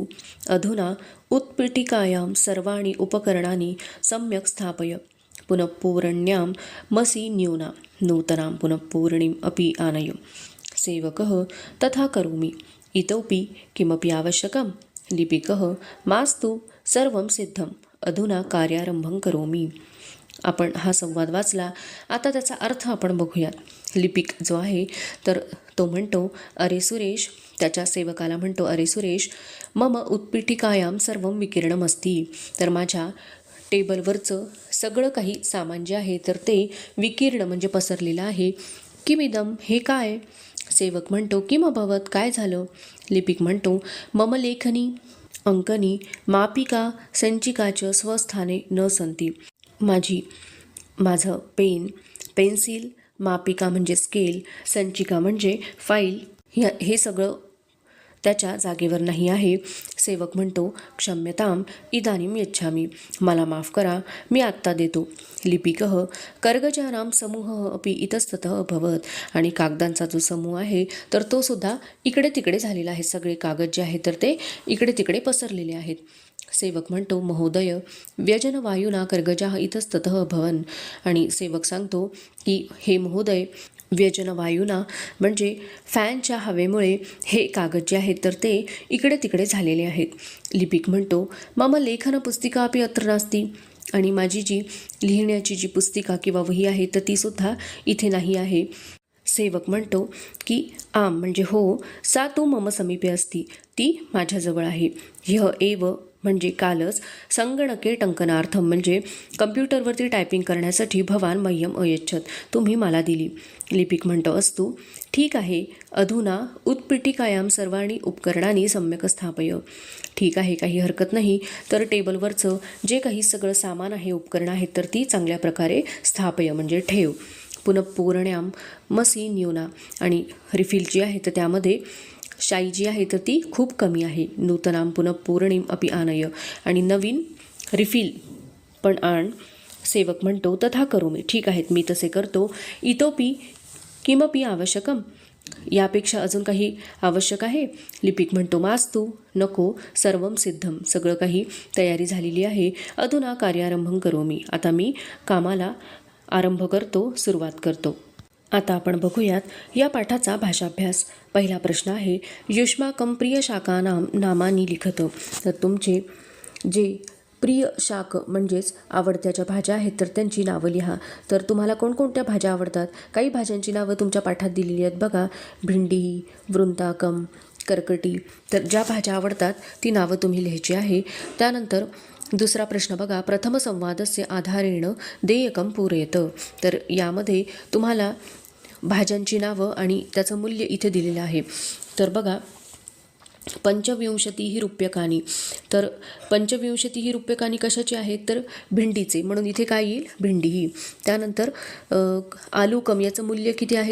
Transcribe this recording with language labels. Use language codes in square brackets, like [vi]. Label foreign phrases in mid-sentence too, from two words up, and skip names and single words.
[sa] अधुना उत्पीठिकायां सर्वाणि उपकरणानि सम्यक् स्थापय. पुनःपूरण्यां मसि न्यूना, नूतनां पुनःपूरणीम् अपि आनय. सेवकः, तथा करोमि. इतोपि किमपि आवश्यकं? लिपिकः, मास्तु, सर्वं सिद्धम्. अधुना कार्यारंभं करोमि. [mr] आपण हा संवाद वाचला. आता त्याचा अर्थ आपण बघूयात. लिपिक जो आहे तर तो म्हणतो, अरे सुरेश, त्याच्या सेवकाला म्हणतो, अरे सुरेश, [sa] मम उत्पीठिकायां सर्वं विकीर्णमस्ति, [mr] तर माझ्या टेबलवरचं सगळं काही सामान जे आहे तर ते विकीर्ण म्हणजे पसरलेलं आहे. किमिदं, हे काय? सेवक म्हणतो, [sa] किम अभवत, [mr] काय झालं? लिपिक म्हणतो, [sa] मम लेखनी, अंकनी, मापिका, संचिका च स्वस्थाने न सन्ति. [mr] माझं पेन, पेन्सिल, मापिका म्हणजे स्केल, संचिका म्हणजे फाईल, हे सगळं त्याच्या जागेवर नाही आहे. सेवक म्हणतो, [sa] क्षम्यताम, इदानीं यच्छामि, [mr] मला माफ करा, मी आत्ता देतो. [sa] लिपिकः, कर्गजानां समूहः अपि इतस्ततः अभवत्, [mr] आणि कागदांचा जो समूह आहे तर तो सुद्धा इकडे तिकडे झालेला आहे. सगळे कागद जे आहेत तर ते इकडे तिकडे पसरलेले आहेत. सेवक म्हणतो, [sa] महोदय, व्यजनवायुना कर्गजाः इतस्ततः अभवन्, [mr] आणि सेवक सांगतो की हे महोदय, व्यजनवायुना म्हणजे फॅनच्या हवेमुळे हे कागद जे आहेत तर ते इकडे तिकडे झालेले आहेत. लिपिक म्हणतो, [sa] मम लेखन पुस्तिका अपि अत्र नास्ति, [mr] आणि माझी जी लिहिण्याची जी पुस्तिका किंवा वही आहे तर ती सुद्धा इथे नाही आहे. सेवक म्हणतो की आम म्हणजे हो, [sa] सा तू मम समीपे असती, [mr] ती माझ्याजवळ आहे. [sa] ह्य एव [mr] म्हणजे कालच [sa] संगणके टंकनार्थम [mr] म्हणजे कम्प्युटरवरती टायपिंग करण्यासाठी [sa] भवान मह्यम अयच्छत, [mr] तुम्ही मला दिली. लिपिक म्हणतो अस्तु, ठीक आहे. [sa] अधुना उत्पीठिकायां सर्वाणी उपकरणांनी सम्यक स्थापय. [mr] ठीक आहे, काही हरकत नाही. तर टेबलवरचं जे काही सगळं सामान आहे, उपकरणं आहेत, तर ती चांगल्या प्रकारे स्थापय म्हणजे ठेव. [sa] पुनःपूर्ण्यां मसी न्यूना, [mr] आणि रिफिल जी आहे तर त्यामध्ये शाई जी आहे तर ती खूप कमी आहे. [sa] नूतनां पुनःपूर्णीम अपि आनय, [mr] आणि नवीन रिफिल पण आण. सेवक म्हणतो [sa] तथा करोमि, [mr] ठीक आहेत, मी तसे करतो. [sa] इतोपि किमपि आवश्यकम, [mr] यापेक्षा अजून काही आवश्यक आहे? लिपिक म्हणतो मास्तु, नको, [sa] सर्वम सिद्धम, [mr] सगळं काही तयारी झालेली आहे. [sa] अधुना कार्यारंभं करोमि, [mr] आता मी कामाला आरंभ करतो, सुरुवात करतो. आता आपण बघूयात या पाठाचा भाषाभ्यास. पहिला प्रश्न आहे, [sa] युष्माकं प्रिय शाकानां नामानी लिखत. [mr] तर तुमचे जे प्रिय शाक म्हणजेच आवडत्याच्या भाज्या आहेत तर त्यांची नावं लिहा. तर तुम्हाला कोणकोणत्या भाज्या आवडतात? काही भाज्यांची नावं तुमच्या पाठात दिलेली आहेत बघा. [sa] भेंडी, वृंताकम, करकटी. [mr] तर ज्या भाज्या आवडतात ती नावं तुम्ही लिहायची आहे. त्यानंतर दुसरा प्रश्न बघा, [sa] प्रथम संवादस्य आधारेण देयकं पूरयत. [mr] तर यामध्ये तुम्हाला भाज्यांची नावं आणि त्याचं मूल्य इथे दिलेलं आहे. तर बघा, 25 रूप्यकानी. तर 25 रूप्यकानी कशाची आहेत? तर भेंडीचे, म्हणून इथे काय येईल? भेंडी ही. त्यानंतर आलूकम याचं मूल्य किती आहे?